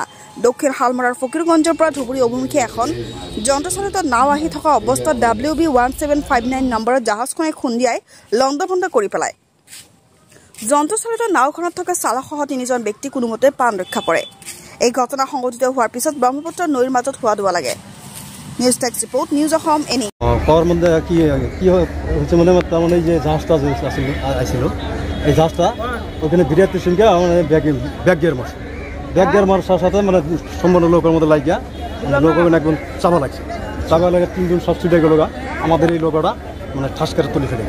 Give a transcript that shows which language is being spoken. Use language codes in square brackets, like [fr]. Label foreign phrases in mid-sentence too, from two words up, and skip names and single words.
[as] দক্ষিণ হালমৰাৰ ফকিৰগঞ্জৰ পৰা ধুবুৰী অভিমুখী এখন যন্ত্ৰচালিত নাও আহি থকা অৱস্থাত WB 1759 নম্বৰৰ জাহাজখনে খুন্দিয়াই লণ্ডভণ্ড কৰি পেলায়। যন্ত্ৰচালিত নাওখনত থকা চালকসহ 3জন ব্যক্তি কোনোমতে প্ৰাণ ৰক্ষা পৰে। এই ঘটনা সংঘটিত হোৱাৰ পিছত ব্ৰহ্মপুত্ৰ নৈৰ মাজত হোৱা দোৱা লাগে। [en] news tex report, [as] নিউজ অসম এনি। [bn] কি হয়েছে মানে তার যে জাহাজটা আসছিল এই জাহাজটা ওখানে বিরাটের সঙ্গে [en] back gear [bn] মারছে। [en] back gear [bn] মারার সাথে মানে সম্পূর্ণ লোকের মধ্যে লাগিয়া লোক একদম চাপা লাগছে। চাপা লাগে 3জন সব ছুটে গেল। আমাদের এই লোকটা মানে ঠাস করে তুলে ফেলে